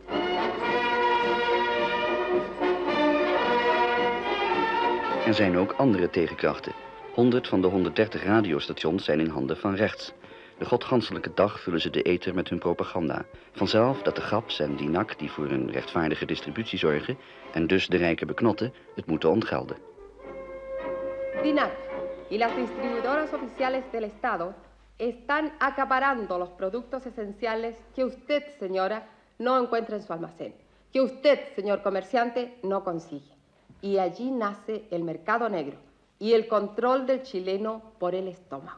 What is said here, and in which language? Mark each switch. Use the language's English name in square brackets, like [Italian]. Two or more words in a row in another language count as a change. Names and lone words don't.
[Dutch] Er zijn ook andere tegenkrachten. 100 van de 130 radiostations zijn in handen van rechts. De godganselijke dag vullen ze de ether met hun propaganda. Vanzelf dat de GAPs en DINAC, die voor een rechtvaardige distributie zorgen en dus de rijken beknotten, het moeten ontgelden. [Spanish] DINAC y las distribuidoras oficiales del Estado están acaparando los productos esenciales que usted, señora, no encuentra en su almacén, que usted, señor comerciante, no consigue. Y allí nace el mercado negro y el control del chileno por el estómago.